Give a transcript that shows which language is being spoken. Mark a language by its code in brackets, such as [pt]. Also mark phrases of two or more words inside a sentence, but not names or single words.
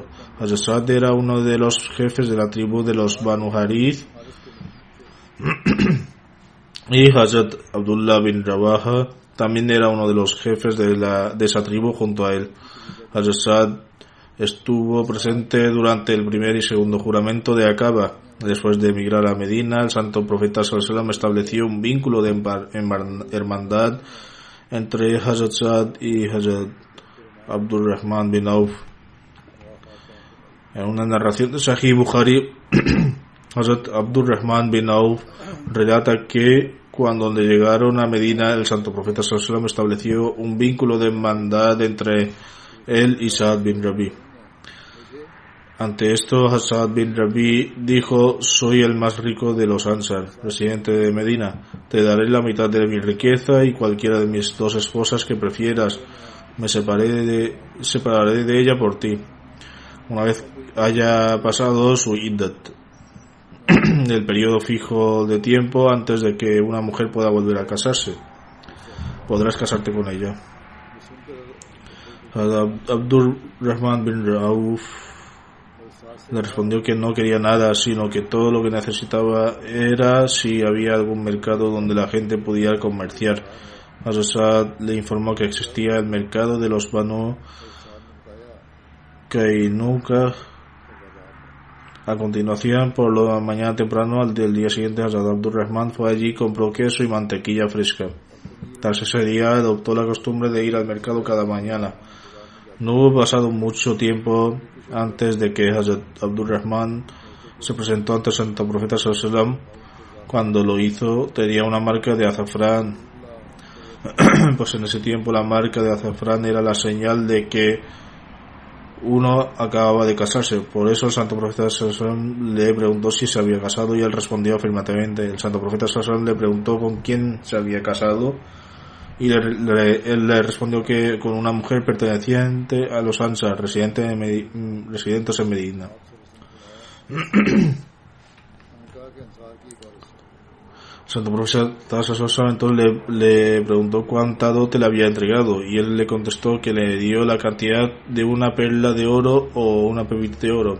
[es] Hazrat Saad era uno de los jefes de la tribu de los Banu Harith y Hazrat Abdullah bin Rawaha también era uno de los jefes de esa tribu junto a él. Hazrat Saad estuvo presente durante el primer y segundo juramento de Aqaba. Después de emigrar a Medina, el santo profeta [ar] صلى الله عليه وسلم [es] estableció un vínculo de hermandad entre Hazrat Saad y Hazrat Abdurrahman bin Auf. En una narración de Sahih Bukhari, Hazrat Abdurrahman bin Auf relata que cuando llegaron a Medina, el santo profeta [ar] صلى الله عليه وسلم [es] estableció un vínculo de hermandad entre él y Saad bin Rabi. Ante esto, Saad bin Rabi dijo: soy el más rico de los Ansar, residente de Medina. Te daré la mitad de mi riqueza y cualquiera de mis dos esposas que prefieras. Me separaré de ella por ti, una vez haya pasado su iddat, el periodo fijo de tiempo antes de que una mujer pueda volver a casarse. Podrás casarte con ella. Abdurrahman bin Auf le respondió que no quería nada, sino que todo lo que necesitaba era si había algún mercado donde la gente pudiera comerciar. Hazrat Saad le informó que existía el mercado de los Banu Kainuka. A continuación, por la mañana temprano del día siguiente, Hazrat Abdurrahman fue allí y compró queso y mantequilla fresca. Tras ese día adoptó la costumbre de ir al mercado cada mañana. No hubo pasado mucho tiempo antes de que Hazrat Abdurrahman se presentó ante el santo profeta [ar] صلى الله عليه وسلم. [es] Cuando lo hizo, tenía una marca de azafrán. Pues en ese tiempo la marca de azafrán era la señal de que uno acababa de casarse. Por eso el santo profeta [ar] صلى الله عليه وسلم [es] le preguntó si se había casado y él respondió afirmativamente. El santo profeta [ar] صلى الله عليه وسلم [es] le preguntó con quién se había casado y él le respondió que con una mujer perteneciente a los Ansar, residentes en Medina. Santo profeta entonces le preguntó cuánta dote le había entregado y él le contestó que le dio la cantidad de una perla de oro o una pepita de oro.